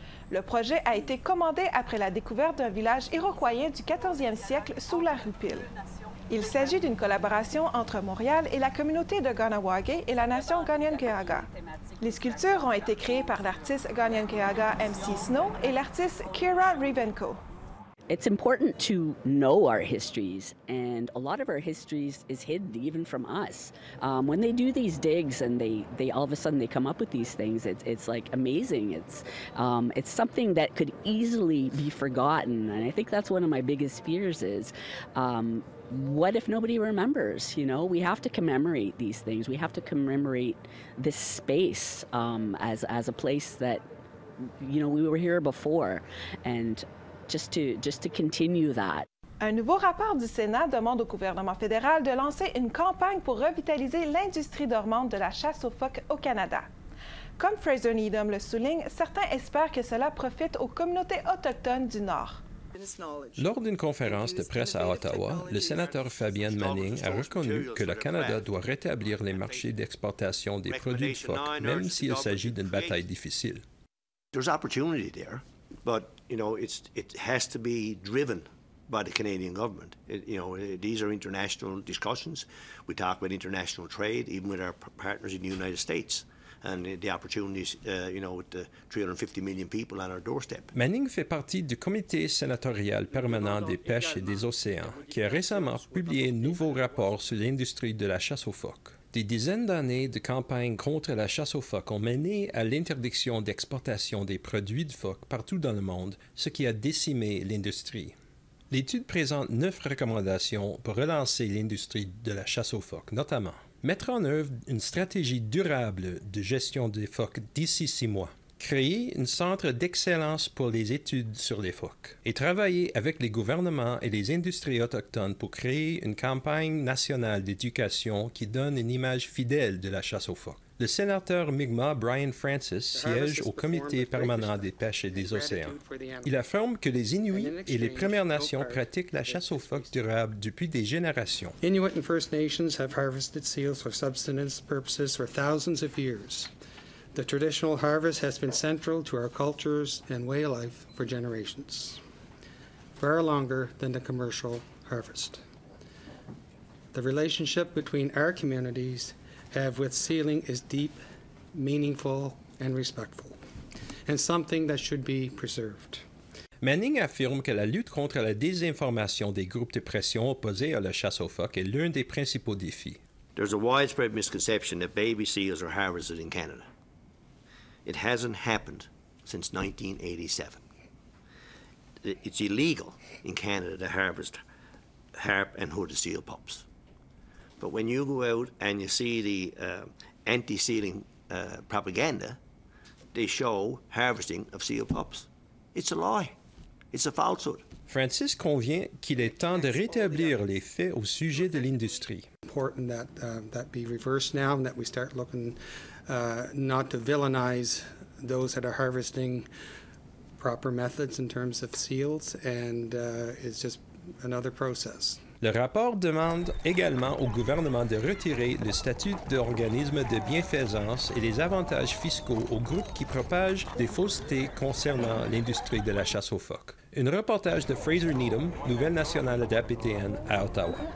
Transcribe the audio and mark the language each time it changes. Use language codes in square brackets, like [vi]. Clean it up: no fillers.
[fr] Le projet a été commandé après la découverte d'un village iroquoien du 14e siècle sous la rue Peel. Il s'agit d'une collaboration entre Montréal et la communauté de Kahnawake et la nation Kanien'kehá:ka. Les sculptures ont été créées par l'artiste Kanien'kehá:ka MC Snow et l'artiste Kira Rivenko. [en] It's important to know our histories, and a lot of our histories is hidden even from us. When they do these digs and they all of a sudden they come up with these things, it's like amazing. It's something that could easily be forgotten, and I think that's one of my biggest fears is, what if nobody remembers? We have to commemorate these things. We have to commemorate this space as a place that, we were here before, and just to continue that. [fr] Un nouveau rapport du Sénat demande au gouvernement fédéral de lancer une campagne pour revitaliser l'industrie dormante de la chasse aux phoques au Canada. Comme Fraser Needham le souligne, certains espèrent que cela profite aux communautés autochtones du Nord. Lors d'une conférence de presse à Ottawa, le sénateur Fabienne Manning a reconnu que le Canada doit rétablir les marchés d'exportation des produits de phoque, même s'il s'agit d'une bataille difficile. [en] There's opportunity there, but it has to be driven by the Canadian government. These are international discussions. We talk about international trade, even with our partners in the United States. and the opportunities, with the 350 million people on our doorstep. [fr] Manning fait partie du comité sénatorial permanent des pêches et des océans, qui a récemment publié un nouveau rapport sur l'industrie de la chasse aux phoques. Des dizaines d'années de campagnes contre la chasse aux phoques ont mené à l'interdiction d'exportation des produits de phoques partout dans le monde, ce qui a décimé l'industrie. L'étude présente 9 recommandations pour relancer l'industrie de la chasse aux phoques, notamment mettre en œuvre une stratégie durable de gestion des phoques d'ici 6 mois, créer un centre d'excellence pour les études sur les phoques et travailler avec les gouvernements et les industries autochtones pour créer une campagne nationale d'éducation qui donne une image fidèle de la chasse aux phoques. Le sénateur Mi'kmaq Brian Francis siège au comité permanent des pêches et des océans. Il affirme que les Inuits et les Premières Nations pratiquent la chasse aux phoques durable depuis des générations. [en] Inuit and First Nations have harvested seals for subsistence purposes for thousands of years. The traditional harvest has been central to our cultures and way of life for generations, far longer than the commercial harvest. The relationship between our communities have with sealing is deep, meaningful, and respectful, and something that should be preserved. [fr] Manning affirme que la lutte contre la désinformation des groupes de pression opposés à la chasse aux phoques est l'un des principaux défis. [en] There's a widespread misconception that baby seals are harvested in Canada. It hasn't happened since 1987. It's illegal in Canada to harvest harp and hooded seal pups. But when you go out and you see the anti-sealing propaganda, they show harvesting of seal pups. It's a lie. It's a falsehood. [fr] Francis convient qu'il est temps de rétablir les faits au sujet de l'industrie. [en] Important that be reversed now and that we start looking not to villainize those that are harvesting proper methods in terms of seals, and it's just another process. [fr] Le rapport demande également au gouvernement de retirer le statut d'organisme de bienfaisance et les avantages fiscaux aux groupes qui propagent des faussetés concernant l'industrie de la chasse aux phoques. Un reportage de Fraser Needham, Nouvelle nationale d'APTN à Ottawa.